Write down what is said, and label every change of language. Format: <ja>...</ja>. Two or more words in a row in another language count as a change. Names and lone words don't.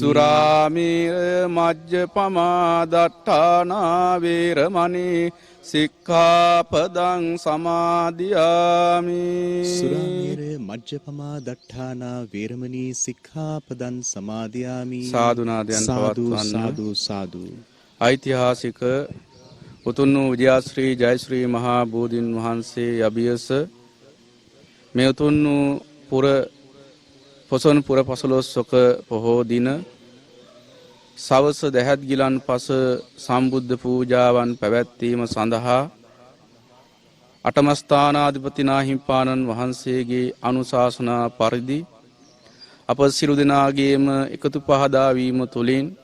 <pi>සුරාමේර මජ්ජපමා දට්ඨානා වේරමණී සික්ඛාපදං සමාදියාමි. සුරාමේර මජ්ජපමා දට්ඨානා වේරමණී සික්ඛාපදං සමාදියාමි.</pi> <si>සාදුනාදයන් සාදු පවත්වන්න. සාදු සාදු. ඓතිහාසික උතුම් වූ විජයශ්‍රී ජයශ්‍රී මහා බෝධීන් වහන්සේ අභියස මේ උතුම් වූ පුර පොසොන් පුර 15ක පොහෝ දින සවස දැහැත් ගිලන් පස සම්බුද්ධ පූජාවන් පැවැත්වීම සඳහා අටමස්ථානාධිපති නාහිමිපාණන් වහන්සේගේ අනුශාසනා පරිදි අප සියලු දෙනාගේම එකතු පහදා වීම තුළින්</si>